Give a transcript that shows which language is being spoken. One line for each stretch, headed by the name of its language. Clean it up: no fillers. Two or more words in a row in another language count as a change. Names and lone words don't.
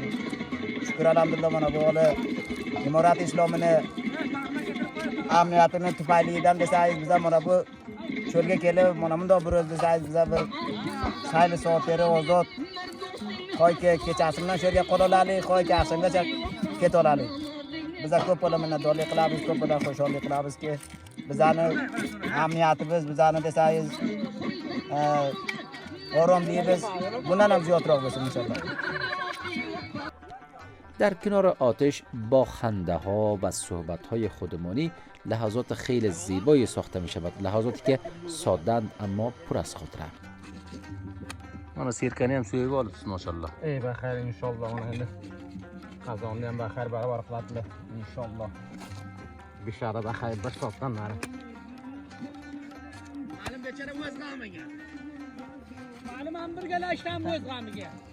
Uzbek: Shukr alhamdulillah mana bu hali imorat islomini amniyatini tufaylidan desangiz, biza mana bu cho'lga kelib, mana bunday bir o'z desangiz, biza bir sayli soatlari ozod qo'yga kechasidan shu yerga qololalik, qo'yga axshomgacha keta olalik. Biza ko'p bo'la minnatdorlik qilamiz, ko'p bo'la xursandlik qilamizki, bizani amniyatimiz, bizani desangiz, oromligimiz bundan ham ziyodroq bo'lsin inshaalloh.
Persian: در کنار آتش با خنده ها و صحبت های خودمانی لحظات خیلی زیبایی ساخته می شود. لحظاتی که سادند اما پر از خاطره.
Uzbek: Mana sirkani ham suyib olibsiz, mashallah. Ey baxayr inshaalloh mana endi qazonni ham baxayr barobar qiladilar inshaalloh. Bishara baxayr bir soatdan nari. Ma'lum bechara o'z g'amiga. Ma'lum ham birgalashdan o'z g'amiga.